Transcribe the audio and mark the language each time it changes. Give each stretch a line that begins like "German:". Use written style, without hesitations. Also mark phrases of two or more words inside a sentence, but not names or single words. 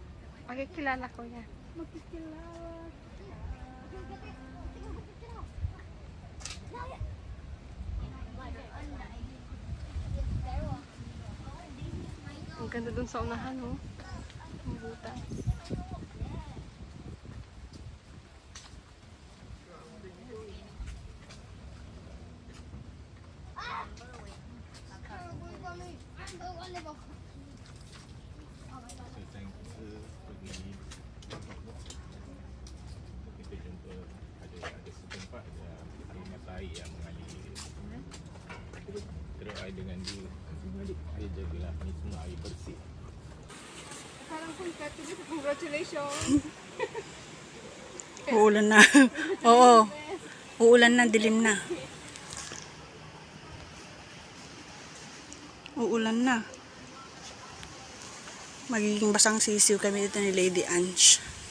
Filipino: Makikilala ko yan. Makikilala. Ang ganda dun sa unahan, oh. Ang butas.
Malay: So, pergi kita jumpa ada setempat ada mata air yang mengalir. Terus air dengan dia. Air jagalah ni semua air bersih.
Filipino: Parang congratulations. Uulan na. Oo. Uulan na, dilim na. Uulan na. Magiging basang sisiw kami dito ni Lady Ange.